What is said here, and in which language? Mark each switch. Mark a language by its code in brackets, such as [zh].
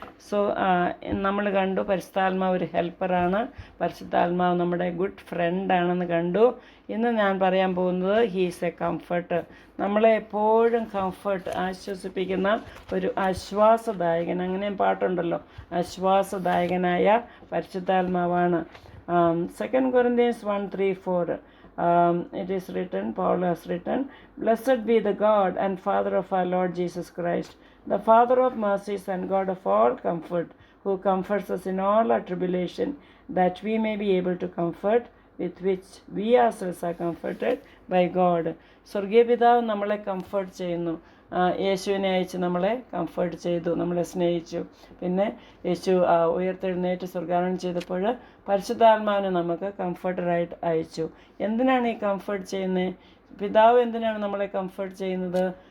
[ml] So നമ്മൾ കണ്ടു പരിശുദ്ധാത്മാവ് ഒരു ഹെൽപ്പറാണ്, പരിശുദ്ധാത്മാവ് നമ്മുടെ ഗുഡ് ഫ്രണ്ടാണെന്ന് കണ്ടു. ഇന്ന് ഞാൻ പറയാൻ പോകുന്നത് [en] He's a comfort. [ml] നമ്മളെ എപ്പോഴും കംഫർട്ട്, ആശ്വസിപ്പിക്കുന്ന ഒരു ആശ്വാസദായകൻ. അങ്ങനെ പാട്ടുണ്ടല്ലോ, ആശ്വാസദായകനായ പരിശുദ്ധാത്മാവാണ്. [en] 2 Corinthians 1:3-4 it is written, Paul has written, "Blessed be the God and Father of our Lord Jesus Christ, the Father of mercies and God of all comfort, who comforts us in all our tribulation, that we may be able to comfort with which we ourselves are comforted by God." [ml] സ്വർഗീയ പിതാവ് നമ്മളെ comfort ചെയ്യുന്നു. യേശുവിനെ അയച്ച് നമ്മളെ comfort ചെയ്തു, നമ്മളെ സ്നേഹിച്ചു. പിന്നെ യേശു ഉയർത്തെഴുന്നേറ്റ് സ്വർഗാരോഹണം ചെയ്തപ്പോൾ പരിശുദ്ധാത്മാവിനെ നമുക്ക് കംഫർട്ടറായിട്ട് അയച്ചു. എന്തിനാണ് ഈ കംഫർട്ട് ചെയ്യുന്നത്? പിതാവ് എന്തിനാണ് നമ്മളെ കംഫർട്ട് ചെയ്യുന്നത്?